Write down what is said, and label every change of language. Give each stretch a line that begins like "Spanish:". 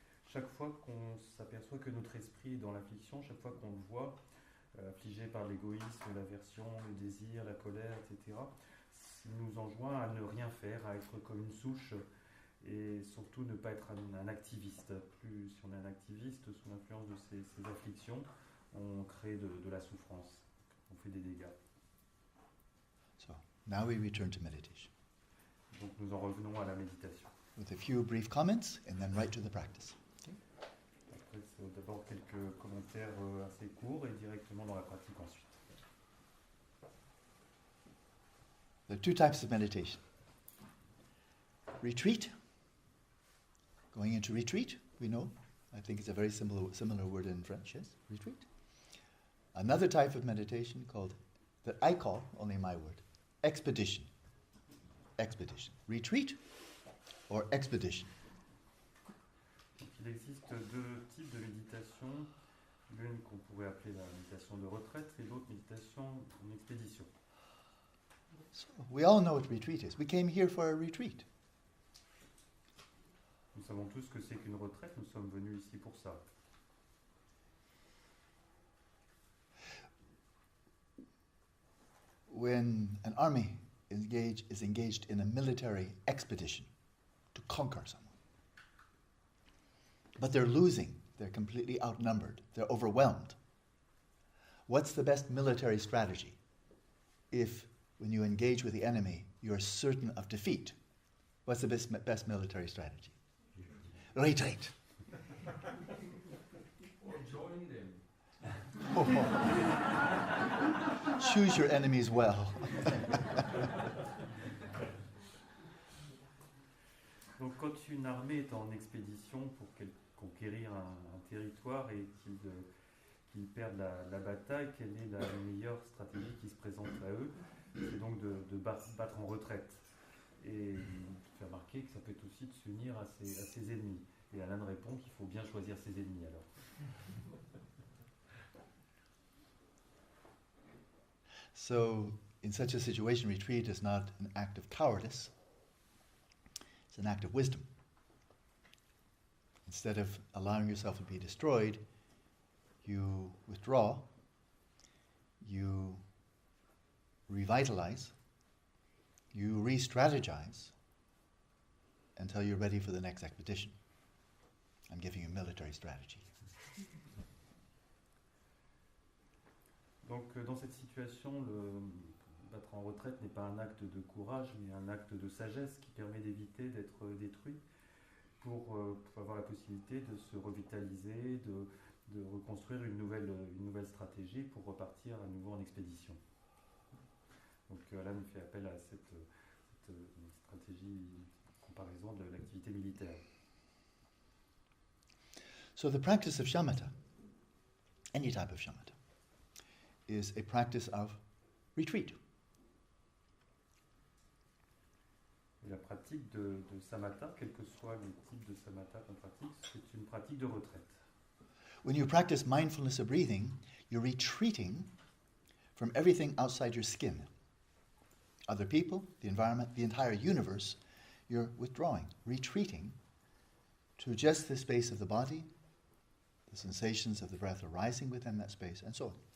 French: Chaque fois qu'on s'aperçoit que notre esprit est dans l'affliction, chaque fois qu'on le voit affligé par l'égoïsme, l'aversion, le désir, la colère, etc., il nous enjoint à ne rien faire, à être comme une souche et surtout ne pas être un activiste. Si on est un activiste sous l'influence de ces afflictions, on crée de la souffrance, on fait des dégâts.
English: So, now we return to meditation.
French: Donc nous en revenons à la méditation.
English: With a few brief comments and then right to the practice.
French: Après, c'est d'abord quelques commentaires assez courts et directement dans la pratique ensuite.
English: There are two types of meditation. Retreat, going into retreat, we know. I think it's a very similar word in French, yes, retreat. Another type of meditation called, that I call, only my word, expedition. Expedition. Retreat or expedition.
French: Il existe deux types de méditation. L'une qu'on pourrait appeler la méditation de retraite et l'autre méditation en expédition.
English: So, we all know what retreat is. We came here for a retreat.
French: Nous savons tous ce que c'est qu'une retraite, nous sommes venus ici pour ça.
English: When an army is engaged in a military expedition to conquer someone, but they're losing, they're completely outnumbered, they're overwhelmed. What's the best military strategy? If, when you engage with the enemy, you're certain of defeat, what's the best military strategy?
French: Retraite.
English: Or join them. Choose your enemies well.
French: Donc quand une armée est en expédition pour conquérir un territoire et qu'ils perdent la bataille, quelle est la meilleure stratégie qui se présente à eux? C'est donc de battre en retraite. Et faire remarquer que ça peut être aussi de s'unir à ses ennemis. Et Alan répond qu'il faut bien choisir ses ennemis alors.
English: So, in such a situation, retreat is not an act of cowardice, it's an act of wisdom. Instead of allowing yourself to be destroyed, you withdraw, you revitalize, you re-strategize until you're ready for the next expedition. I'm giving you military strategy.
French: Donc dans cette situation, le battre en retraite n'est pas un acte de courage, mais un acte de sagesse qui permet d'éviter d'être détruit pour avoir la possibilité de se revitaliser, de reconstruire une nouvelle stratégie pour repartir à nouveau en expédition. Donc là, on fait appel à cette stratégie, comparaison de l'activité militaire.
English: So the practice of shamatha, any type of shamatha, is a practice of retreat.
French: Et la pratique de samatha, quels que soient les types de samatha qu'on pratique, c'est une pratique de retraite.
English: When you practice mindfulness of breathing, you're retreating from everything outside your skin. Other people, the environment, the entire universe, you're withdrawing, retreating to just the space of the body, the sensations of the breath arising within that space, and so on.